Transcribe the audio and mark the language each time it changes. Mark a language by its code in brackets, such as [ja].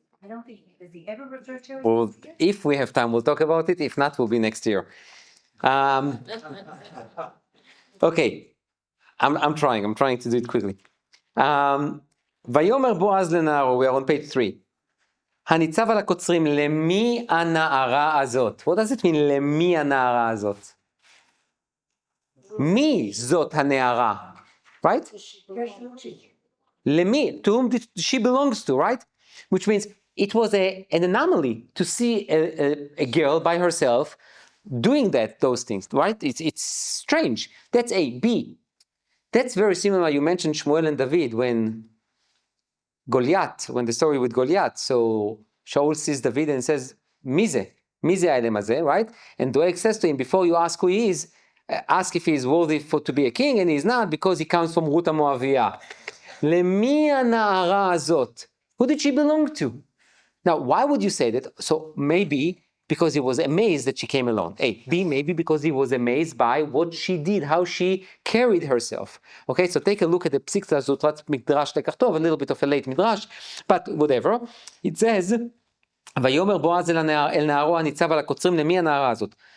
[en] I don't think, does he ever refer to her? Well, if we have time, we'll talk about it. If not, we'll be next year. Okay, I'm trying to do it quickly. [he] ויאמר בועז לנערו, [en] we are on page 3. [he] הניצב על הקוצרים, למי הנערה הזאת? [en] What does it mean, [he] למי הנערה הזאת? מי זאת הנערה? [en] Right? [he] למי? [en] To whom she belongs to, right? Which means it was an anomaly to see a girl by herself doing those things, right? It's strange. That's A. B. That's very similar. You mentioned Shmuel and David when the story with Goliath. So Shaul sees David and says, Mize האלם הזה, right? And Doeg says to him, before you ask who he is, ask if he is worthy to be a king, and he's not because he comes from Ruth המואביה. למי הנערה הזאת? Who did she belong to? Now, why would you say that? So maybe because he was amazed that she came alone. A. B, maybe because he was amazed by what she did, how she carried herself. Okay, so take a look at the Psikta Zutrat Midrash Tekachtov, a little bit of a late Midrash, but whatever. It says, [he] ויאמר בועז אל נערו הניצב על הקוצרים, למי הנערה הזאת?